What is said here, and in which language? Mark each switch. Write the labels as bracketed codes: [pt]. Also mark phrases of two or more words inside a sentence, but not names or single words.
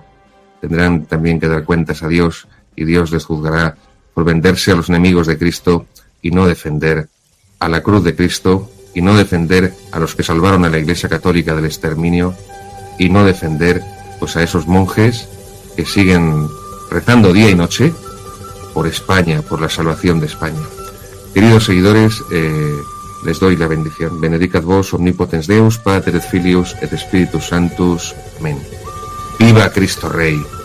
[es] Tendrán también que dar cuentas a Dios, y Dios les juzgará por venderse a los enemigos de Cristo y no defender a la cruz de Cristo, y no defender a los que salvaron a la Iglesia Católica del exterminio, y no defender pues a esos monjes que siguen rezando día y noche por España, por la salvación de España. Queridos seguidores, les doy la bendición. [la] Benedicat vos omnipotens Deus, Pater et Filius et Spiritus Sanctus. [es] Amén. ¡Viva Cristo Rey!